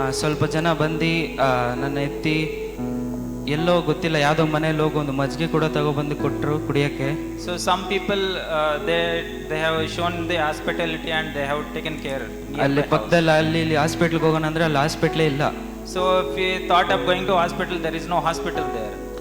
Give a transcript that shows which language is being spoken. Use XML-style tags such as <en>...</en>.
<kn>ಸ್ವಲ್ಪ ಜನ ಬಂದು ನನ್ನ ಎತ್ತಿ ಎಲ್ಲೋ ಗೊತ್ತಿಲ್ಲ ಯಾವುದೋ ಮನೇಲಿ ಹೋಗಿ ಒಂದು ಮಜ್ಜಿಗೆ ಕೂಡ ತಗೊಬಂದು ಕೊಟ್ಟರು ಕುಡಿಯೋಕ್ಕೆ.</kn> <en>So some people they have shown the hospitality and they have taken care.</en> <kn>ಅಲ್ಲಿ ಪಕ್ಕದಲ್ಲಿ ಅಲ್ಲಿ ಇಲ್ಲಿ ಹಾಸ್ಪಿಟ್ಲ್ಗೆ ಹೋಗೋಣ ಅಂದ್ರೆ ಅಲ್ಲಿ ಹಾಸ್ಪಿಟ್ಲೇ ಇಲ್ಲ.</kn> <en>So if we thought of going to hospital, there is no hospital there.</en>